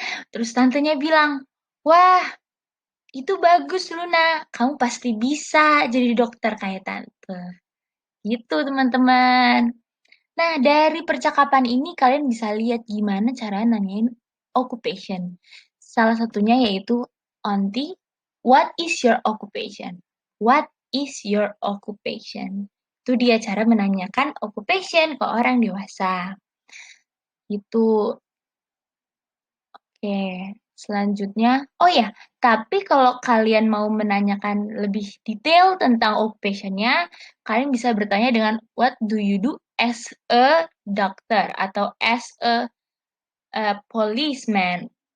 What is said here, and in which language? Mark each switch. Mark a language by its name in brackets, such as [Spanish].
[Indonesian] Terus tantenya bilang, wah, itu bagus, Luna. Kamu pasti bisa jadi dokter kayak Tante. Gitu, teman-teman. Nah, dari percakapan ini kalian bisa lihat gimana cara nanyain occupation. Salah satunya yaitu, [English] Auntie, what is your occupation? What is your occupation? [Indonesian] Itu dia cara menanyakan occupation ke orang dewasa. Itu. Oke, selanjutnya. Oh ya, tapi kalau kalian mau menanyakan lebih detail tentang occupation-nya, kalian bisa bertanya dengan [English] what do you do as a doctor [Indonesian] atau [English] as a policeman.